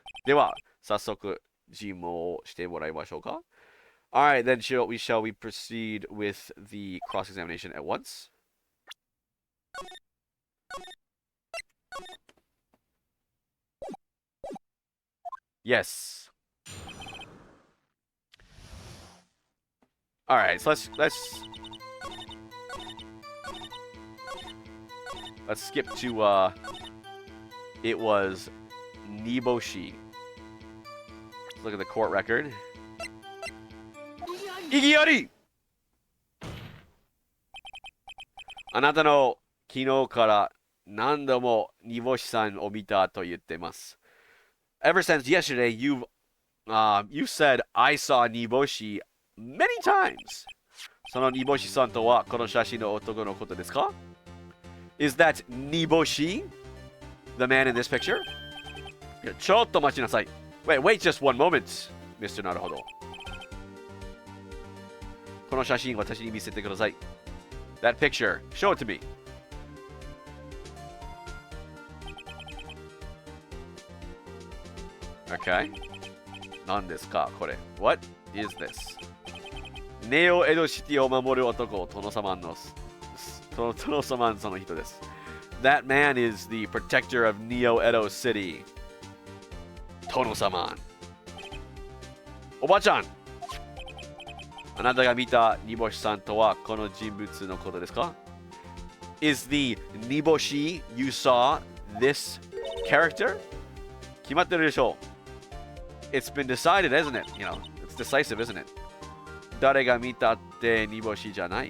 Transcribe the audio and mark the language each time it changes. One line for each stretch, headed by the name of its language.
Japanese: では、早速尋問をしてもらいましょうか。
English: Alright, then shall we proceed with the cross-examination at once? Yes. Alright, so let's skip to it was Niboshi. Let's look at the court record.
Japanese: Igiyari! あなたの昨日から何度も煮干しさんを見たと言ってます。
English: Ever since yesterday, you said I saw Niboshi many times.
Japanese: その煮干しさんとはこの写真の男のことですか?
English: Is that Niboshi, the man in this picture?
Japanese: ちょっと待ちなさい.
English: Wait just one moment, Mr. なるほど。
Japanese: この写真私に見せてください。
English: That picture, show it to me. Okay.
Japanese: 何ですかこれ?
English: What is this?
Japanese: ネオエドシティを守る男、殿様のその人です。
English: That man is the protector of Neo Edo City. Tono-sama. Oba-chan!
Japanese: あなたが見た煮干しさんとはこの人物のことですか?
English: Is the Niboshi you saw this character?
Japanese: 決まってるでしょう.
English: It's been decided, isn't it? You know, it's decisive, isn't it?
Japanese: 誰が見たって煮干しじゃない。